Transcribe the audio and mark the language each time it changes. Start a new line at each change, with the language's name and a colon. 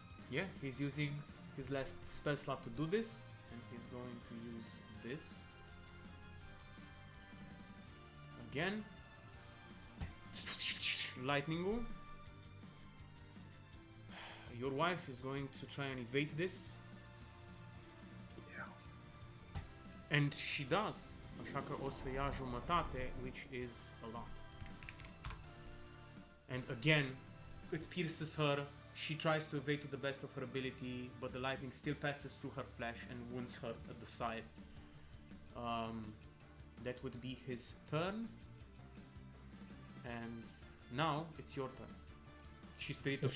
English: Yeah, he's using his last spell slot to do this, and he's going to use this. Again. Lightning. Your wife is going to try and evade this. Yeah. And she does.
Romanian: Așa că o să ia jumătate,
English: which is a lot. And again, it pierces her. She tries to evade to the best of her ability, but the lightning still passes through her flesh and wounds her at the side. That would be his turn. And now it's your turn.
Romanian: Și spiritul